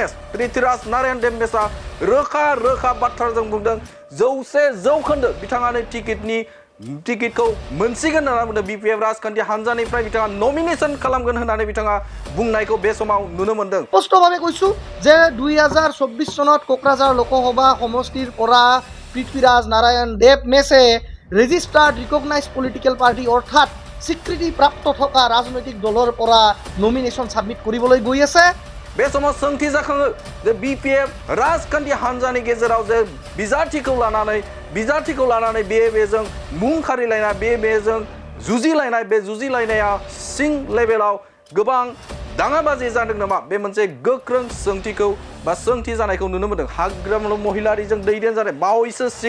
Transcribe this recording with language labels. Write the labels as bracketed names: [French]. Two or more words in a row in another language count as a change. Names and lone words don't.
[Bodo] देव मेसआ रोखा बाथ्राजों बुंदों 100% बिथाङानो टिकेटखौ मोनसिगोन होनना बुंदों बिपिएफ राजखान्थि हान्जानिफ्राय बिथाङा नमिनेशन खालामगोन होननानै बिथाङा बुंनायखौ बे समाव नुनो मोनदों [Assamese] स्पष्टभाৱে কৈছো যে 2024 চনত কোকৰাঝাৰ লোকসভা সমষ্টিৰ পৰা পৃথ্वीराज नारायण देव मेसे [English] registered recognise political party [Assamese] অৰ্থাৎ স্বীকৃতিপ্ৰাপ্ত থকা ৰাজনৈতিক দলৰ পৰা নমিনেশ্যন সাবমিট কৰিবলৈ গৈ আছে [Bodo] बे समाव सोंथि जाखाङो जे बिपिएफ राजखान्थि हान्जानि गेजेराव जे बिजाथिखौ लानानै बेजों मुं खारिलायनाय बेजों जुजिलायनाय बे जुजिलायनाया सिं लेभेलाव गोबां दाङाबाजि जादों नामा बे मोनसे गोख्रों सोंथि जानायखौ नुनो मोनदों हाग्रामा महिलारिजों दैदेन जानाय बावैसो